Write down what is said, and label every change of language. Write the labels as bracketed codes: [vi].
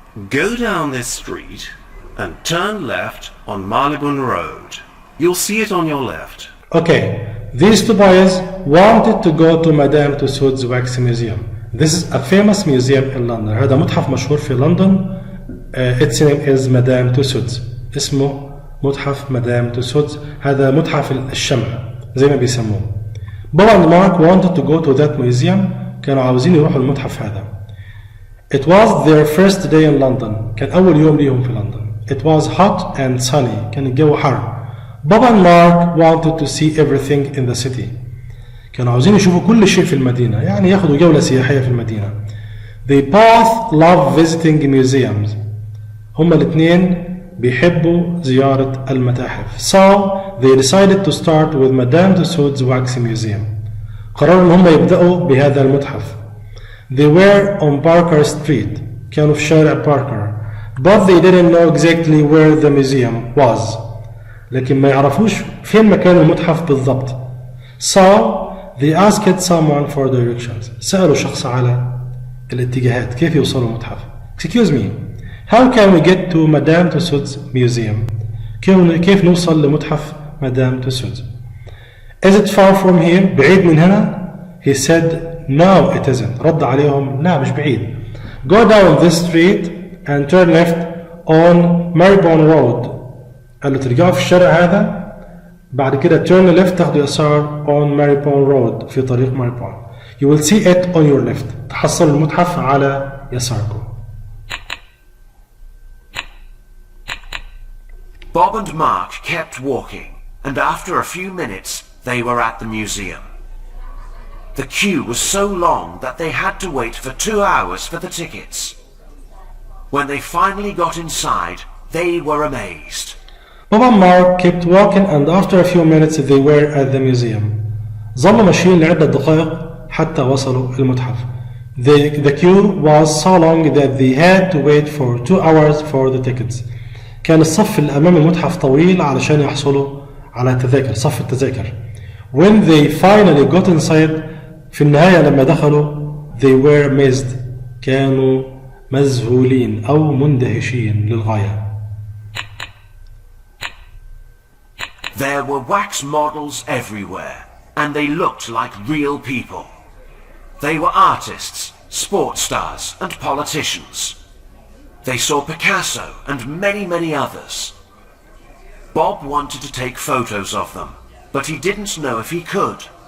[en] Go down this street and turn left on Marylebone Road. You'll see it on your left. Okay, these two boys wanted to go to Madame Tussauds Wax Museum. This is a famous museum in London. [ar] هذا متحف مشهور في لندن. [en] Its name is Madame Tussauds. [ar] اسمه متحف مدام توسودز. هذا متحف الشمع زي ما بيسموه. [en] Bob and Mark wanted to go to that museum. [ar] كانوا عاوزين يروحوا المتحف هذا. [en] It was their first day in London. [ar] كان أول يوم ليهم في لندن. [en] It was hot and sunny. [ar] كان الجو حر. [en] Bob and Mark wanted to see everything in the city. [ar] كانوا عاوزين يشوفوا كل شيء في المدينة. يعني ياخدوا جولة سياحية في المدينة. [en] They both love visiting museums. [ar] هما الاثنين بيحبوا زيارة المتاحف. [en] So they decided to start with Madame Tussauds Wax Museum. [ar] قرروا ان هم يبدأوا بهذا المتحف. [en] They were on Parker Street. [ar] كانوا في شارع باركر. [en] But they didn't know exactly where the museum was. [ar] لكن ما يعرفوش فين مكان المتحف بالضبط. [en] So they asked someone for directions. [ar] سألوا شخص على الاتجاهات كيف يوصلوا المتحف. [en] Excuse me, how can we get to Madame Tussauds Museum? [ar] كيف نوصل لمتحف مدام توسودز? [en] Is it far from here? [ar] بعيد من هنا? [en] He said no it isn't. [ar] رد عليهم لا مش بعيد. [en] Go down this street and turn left on Marylebone Road. [ar] قالوا ترجعوا في الشارع هذا بعد كده [en] turn left [ar] تاخدوا يسار [en] on Marylebone Road [ar] في طريق ماريبون. [en] You will see it on your left. [ar] تحصلوا المتحف على يساركم. [en] Bob and Mark kept walking, and after a few minutes they were at the museum. The queue was so long that they had to wait for 2 hours for the tickets. When they finally got inside, they were amazed. Bob and Mark kept walking and after a few minutes they were at the museum. [ar] ظلوا ماشيين لعدة دقائق حتى وصلوا المتحف. [en] The queue was so long that they had to wait for 2 hours for the tickets. [ar] كان الصف اللي أمام المتحف طويل علشان يحصلوا على تذاكر، صف التذاكر. [en] When they finally got inside، [ar] في النهاية لما دخلوا [en] they were amazed، [ar] كانوا مذهولين أو مندهشين للغاية. [en] There were wax models everywhere, and they looked like real people. They were artists, sports stars, and politicians. They saw Picasso and many others. Bob wanted to take photos of them, but he didn't know if he could.